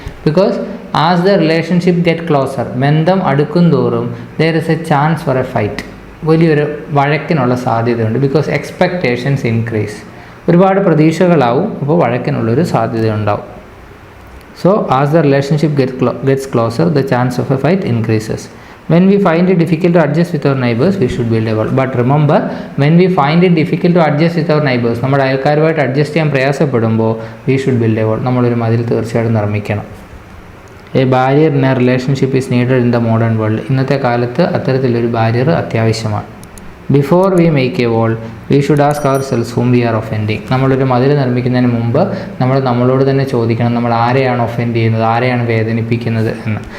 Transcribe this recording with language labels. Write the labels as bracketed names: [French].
[English] because as the relationship get closer, [Malayalam] ബന്ധം അടുക്കും തോറും [English] there is a chance for a fight, [Malayalam] വലിയൊരു വഴക്കിനുള്ള സാധ്യതയുണ്ട്. [English] because expectations increase, [Malayalam] ഒരുപാട് പ്രതീക്ഷകളാവും, അപ്പോൾ വഴക്കിനുള്ളൊരു സാധ്യതയുണ്ടാവും. [English] So as the relationship gets closer the chance of a fight increases. When we find it difficult to adjust with our neighbors, we should build a wall. But remember, when we find it difficult to adjust with our neighbors, [Malayalam] നമ്മുടെ അയൽക്കാരുമായിട്ട് adjust ചെയ്യാൻ പ്രയാസപ്പെടുമ്പോൾ [English] we should build a wall. [Malayalam] നമ്മളൊരു മതിൽ തീർച്ചയായിട്ടും നിർമ്മിക്കണം. [English] A barrier in a relationship is needed in the modern world. [Malayalam] ഇന്നത്തെ കാലത്ത് അത്തരത്തിലൊരു barrier അത്യാവശ്യമാണ്. [English] Before we make a wall we should ask ourselves whom we are offending. [Malayalam] നമ്മളൊരു മതിൽ നിർമ്മിക്കുന്നതിന് മുമ്പ് നമ്മളോട് തന്നെ ചോദിക്കണം, നമ്മൾ ആരെയാണ് ഒഫെൻഡ് ചെയ്യുന്നത്, ആരെയാണ് വേദനിപ്പിക്കുന്നത് എന്ന്.